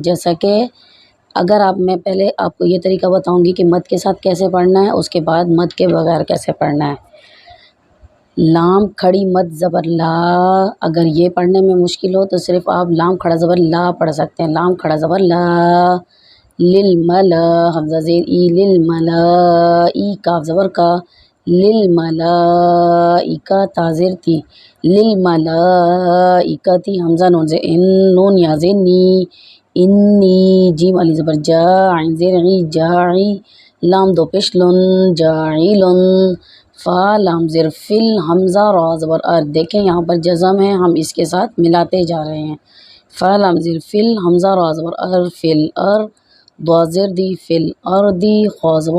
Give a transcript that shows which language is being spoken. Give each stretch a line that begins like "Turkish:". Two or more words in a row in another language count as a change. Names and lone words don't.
Urdu: جیسا کہ اگر میں پہلے آپ کو یہ طریقہ بتاؤں گی کہ مد کے ساتھ کیسے پڑھنا ہے، اس کے بعد مد کے بغیر کیسے پڑھنا ہے۔ لام کھڑی مد زبر لا، اگر یہ پڑھنے میں مشکل ہو تو صرف آپ لام کھڑا زبر لا پڑھ سکتے ہیں، لام کھڑا زبر لا، للملا، حمزہ زیر ای، للملائی، کاف زبر کا، للملائکہ، تا زیر تی، للملائکتی، حمزہ نون زیر ان، نون یا زیر نی، انی، جیم علی زبر جا، عین زیر عی، جاعی، لام دو پیش لن، جاعلن، فا لام زیر فل، حمزہ را زبر ار، دیکھیں یہاں پر جزم ہے، ہم اس کے ساتھ ملاتے جا رہے ہیں، فا لام زیر فل، حمزہ را زبر ار، فل ار، ضاد زیر دی، فل اردی، خا زبر